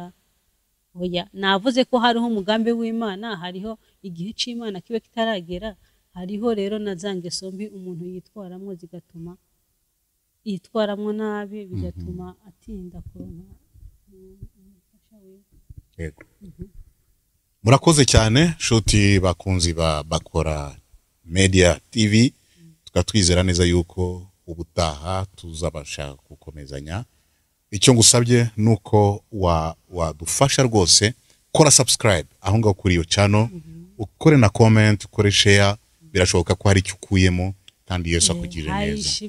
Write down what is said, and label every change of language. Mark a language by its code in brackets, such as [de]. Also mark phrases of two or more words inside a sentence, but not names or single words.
[rn] Oya, navuze ko hariho umugambi w'Imana, hariho igihe c'Imana kibe kitaragera, hariho rero na za ngeso mbi umuntu yitwaramwo zigatuma yitwaramwo nabi, bigatuma atinda kuronka umufasha wiwe. Yego. Murakoze cyane nshuti bakunzi ba Bakora Media TV, tukatwizera neza yuko ubutaha tuzabasha gukomezanya. [rw] Icyo ngusabye nuko wadufasha rwose, kora subscribe aho ngaho kuri iyo channel, ukore na comment, ukore share, birashoboka ko hari icyo ukuyemo kandi Yesu akugirire neza.